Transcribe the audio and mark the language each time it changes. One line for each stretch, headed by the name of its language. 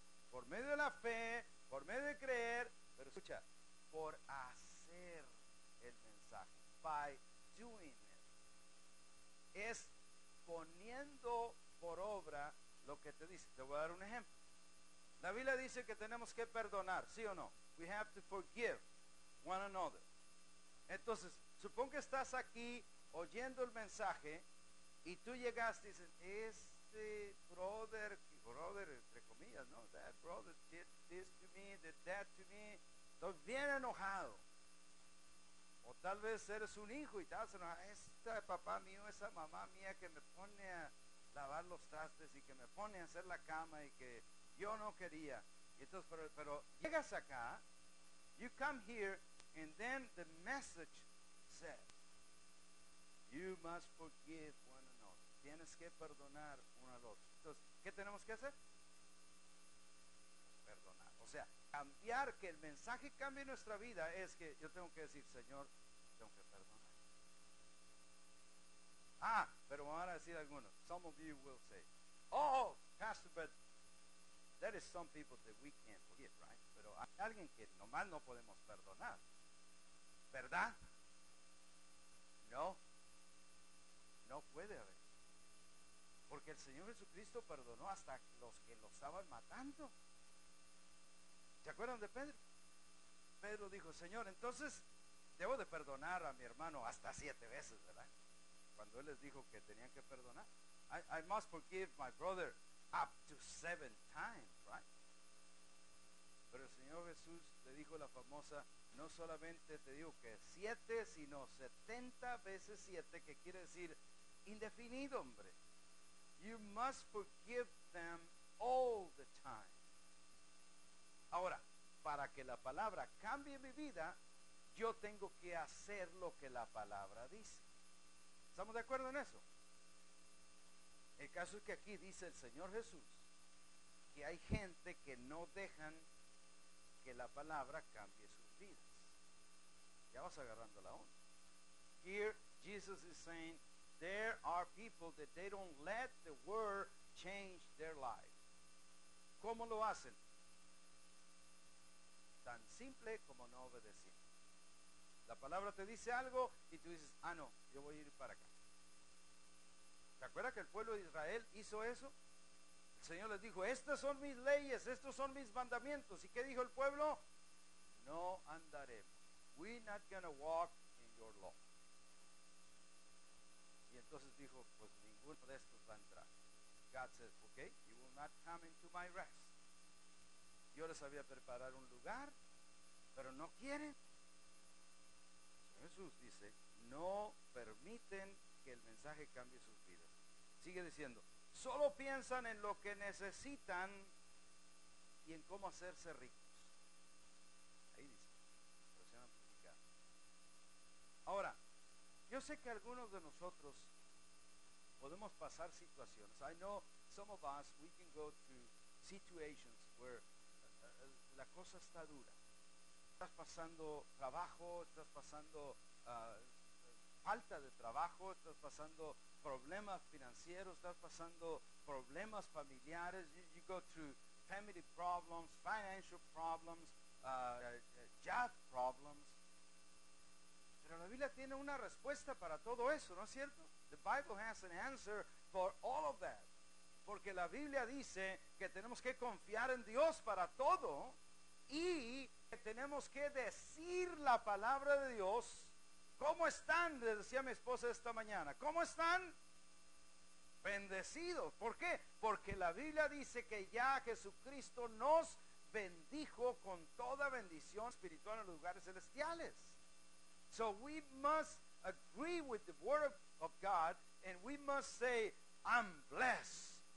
Spanish: Por medio de la fe, por medio de creer, pero escucha, por hacer el mensaje. mensaje.
English: By doing it.
Spanish: Es poniendo por obra lo que te dice. Te voy a dar un ejemplo. La Biblia dice que tenemos que perdonar, ¿sí o no?
English: We have to forgive one another.
Spanish: Entonces, supón que estás aquí oyendo el mensaje y tú llegaste y dices, este brother entre comillas, ¿no?
English: That brother did this to me, did that to me.
Spanish: Estoy bien enojado. O tal vez eres un hijo y te vas a enojar. Este papá mío, esa mamá mía que me pone a lavar los trastes y que me pone a hacer la cama y que yo no quería. Entonces, pero llegas acá,
English: you come here, and then the message says, you must forgive one another.
Spanish: Tienes que perdonar uno al otro. Entonces, ¿qué tenemos que hacer? Perdonar. O sea, cambiar, que el mensaje cambie en nuestra vida es que yo tengo que decir, Señor, tengo que perdonar. Ah, pero me van a decir algunos.
English: Some of you will say, oh, Pastor, but there is some people that we can't forgive, right?
Spanish: Pero hay alguien que nomás no podemos perdonar. ¿Verdad? No. No puede haber. Porque el Señor Jesucristo perdonó hasta los que lo estaban matando. ¿Se acuerdan de Pedro? Pedro dijo, Señor, entonces debo de perdonar a mi hermano hasta 7 veces, ¿verdad? Cuando él les dijo que tenían que perdonar.
English: I must forgive my brother up to 7 times, right?
Spanish: Pero el Señor Jesús le dijo la famosa, no solamente te digo que 7, sino 70 veces 7, que quiere decir indefinido, hombre.
English: You must forgive them all the time.
Spanish: Ahora, para que la palabra cambie mi vida, yo tengo que hacer lo que la palabra dice. ¿Estamos de acuerdo en eso? El caso es que aquí dice el Señor Jesús que hay gente que no dejan que la palabra cambie sus vidas. Ya vas agarrando la onda.
English: Here Jesus is saying there are people that they don't let the word change their life.
Spanish: ¿Cómo lo hacen? Tan simple como no obedecer. La palabra te dice algo y tú dices, ah, no, yo voy a ir para acá. ¿Te acuerdas que el pueblo de Israel hizo eso? El Señor les dijo, estas son mis leyes, estos son mis mandamientos. ¿Y qué dijo el pueblo? No andaremos.
English: We're not going to walk in your law.
Spanish: Y entonces dijo, pues ninguno de estos va a entrar.
English: God says, okay, you will not come into my rest.
Spanish: Yo les había preparado un lugar, pero no quieren. Jesús dice, no permiten que el mensaje cambie sus vidas. Sigue diciendo, solo piensan en lo que necesitan y en cómo hacerse ricos. Ahí dice, versión amplificada. Ahora, yo sé que algunos de nosotros podemos pasar situaciones.
English: I know some of us, we can go through situations where
Spanish: la cosa está dura. Estás pasando trabajo, estás pasando falta de trabajo, estás pasando problemas financieros, estás pasando problemas familiares.
English: You go through family problems, financial problems, job problems.
Spanish: Pero la Biblia tiene una respuesta para todo eso, ¿no es cierto?
English: The Bible has an answer for all of that.
Spanish: Porque la Biblia dice que tenemos que confiar en Dios para todo y que tenemos que decir la palabra de Dios. ¿Cómo están? Le decía a mi esposa esta mañana. ¿Cómo están? Bendecidos. ¿Por qué? Porque la Biblia dice que ya Jesucristo nos bendijo con toda bendición espiritual en los lugares celestiales.
English: So we must agree with the word of God and we must say, I'm blessed.